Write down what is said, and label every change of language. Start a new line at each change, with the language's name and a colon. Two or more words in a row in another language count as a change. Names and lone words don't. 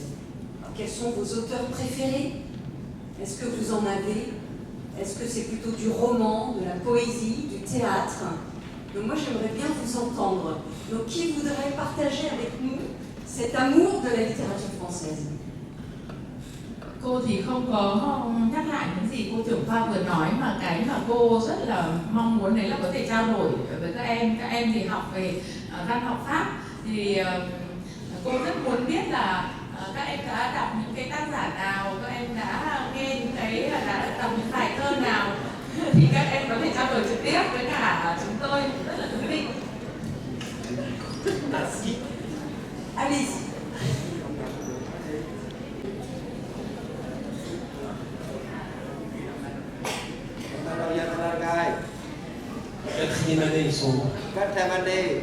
French: Alors, quels sont vos auteurs préférés? Est-ce que vous en avez? Est-ce que c'est plutôt du roman, de la poésie, du théâtre? Donc moi j'aimerais bien vous entendre. Donc qui voudrait partager avec nous cet amour de la littérature française?
Vietnamese: Cô thì không có nhắc lại những gì cô trưởng khoa vừa nói, mà cái mà cô rất là mong muốn đấy là có thể trao đổi với các em thì học về văn học Pháp, thì cô rất muốn biết là các em đã đọc những cái tác giả nào, các em đã nghe những cái, đã đọc những bài thơ nào thì các em có thể trao đổi trực tiếp với cả chúng tôi, rất là thú vị.
French: Allez-y. Quatrième année, ils sont où? Quatrième année.